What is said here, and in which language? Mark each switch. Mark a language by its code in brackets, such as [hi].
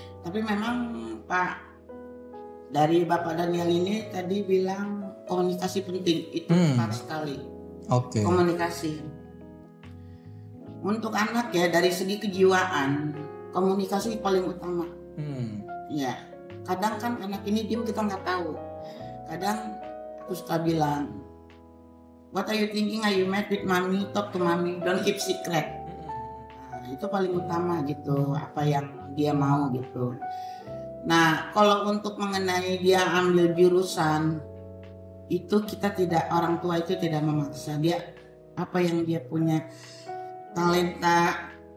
[id] Tapi memang Pak, dari Bapak Daniel ini tadi bilang komunikasi penting, itu tepat sekali. Oke. Komunikasi. Untuk anak ya, dari segi kejiwaan, komunikasi paling utama. Ya, kadang kan anak ini diem kita nggak tahu. Kadang aku suka bilang, [en] what are you thinking? Are you mad with mommy? Talk to mommy. Don't keep secret. [id] Nah, itu paling utama gitu, apa yang dia mau gitu. Nah, kalau untuk mengenai dia ambil jurusan, itu kita tidak, orang tua itu tidak memaksa dia, apa yang dia punya talenta.